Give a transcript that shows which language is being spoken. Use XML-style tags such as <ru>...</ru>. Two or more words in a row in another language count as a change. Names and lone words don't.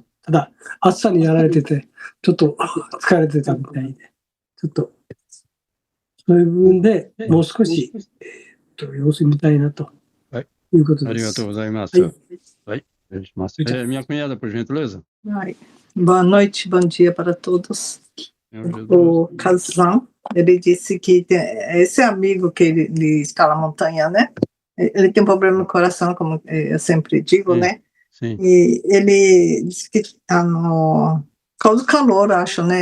<ja>ただ、暑さにやられてて、ちょっと疲れてたみたいで、ちょっと、そういう部分でもう少し、様子見たいなということです。ありがとうございます。はい、お願いします。</ja> <pt>Minha cunhada, por gentileza. Boa noite, bom dia para todos. O Kazan, ele disse que esse amigo que ele escala a montanha, né? Ele tem um problema no coração, como eu sempre digo, Sim, né? sim. E ele disse que por causa do calor, acho, né?</pt>